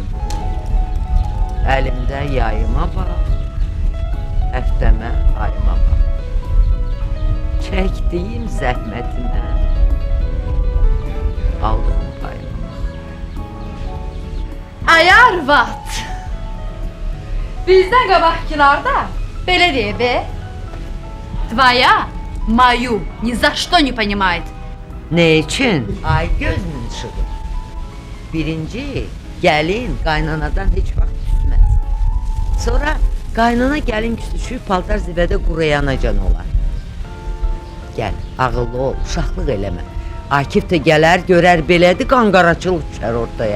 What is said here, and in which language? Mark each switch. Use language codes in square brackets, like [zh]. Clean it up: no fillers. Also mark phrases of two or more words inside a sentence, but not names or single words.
[az] Əlimdə yayıma bax, həftəmə ayıma bax. Çəkdiyim zəhmətimə aldığım payıma bax. Ay arvad. Bizdən qabaqkilarda belə deyib be. [ru] Твоя мою ни за что не понимает. [tr] Ne için? Ay gözünün ışığı. [az] Birinci, gəlin qaynanadan heç vaxt küsməz. Sonra qaynana gəlin küsüşüb paltar zivədə quruyanacan olar. Gəl, ağıllı ol, uşaqlıq eləmə. Akif də gələr, görər belədir, qanqaraçılıq düşər ortaya.